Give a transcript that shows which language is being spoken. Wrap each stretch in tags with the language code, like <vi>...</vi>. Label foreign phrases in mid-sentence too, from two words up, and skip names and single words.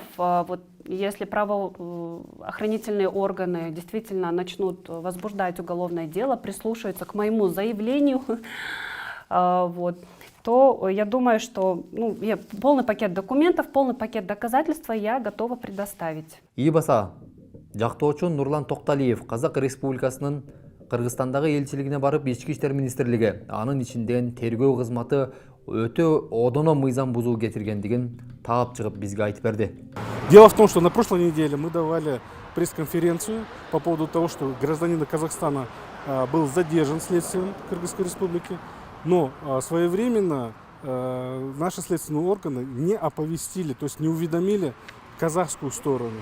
<ru>Вот если правоохранительные органы действительно начнут возбуждать уголовное дело, прислушаются к моему заявлению, вот, то я думаю, что полный пакет документов, полный пакет доказательств я готова предоставить.</ru> <ky>Ийбаса, жактоочу Нурлан Токталиев Казак Республикасынын Кыргызстандагы элчилигине барып, Ички иштер министрлиги анын ичинден тергөө кызматы өтө одоно мыйзам бузуу кетиргендигин таап чыгып бизге айтып берди.</ky> <ru>Дело в том, что на прошлой неделе мы давали пресс-конференцию по поводу того, что гражданин Казахстана был задержан следствием Кыргызской республики, но своевременно наши следственные органы не оповестили, то есть не уведомили казахскую сторону.</ru>